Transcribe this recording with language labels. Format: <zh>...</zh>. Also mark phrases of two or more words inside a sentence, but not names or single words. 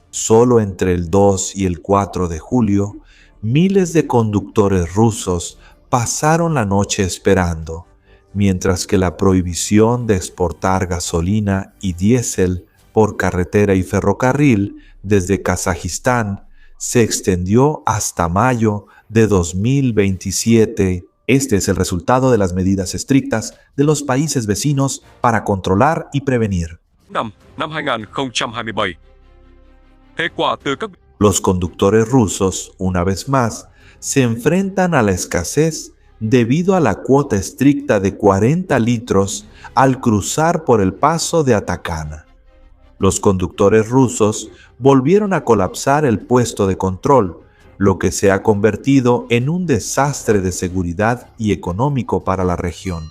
<es>Solo entre el 2 y el 4 de julio, miles de conductores rusos pasaron la noche esperando, mientras que la prohibición de exportar gasolina y diésel por carretera y ferrocarril desde Kazajistán se extendió hasta mayo de 2027. Este es el resultado de las medidas estrictas de los países vecinos para controlar y prevenir.</es> <vi>năm 2027. Hệ quả từ các</vi> <es>Los conductores rusos, una vez más, se enfrentan a la escasez debido a la cuota estricta de 40 litros al cruzar por el paso de Atacana. Los conductores rusos volvieron a colapsar el puesto de control, lo que se ha convertido en un desastre de seguridad y económico para la región.</es>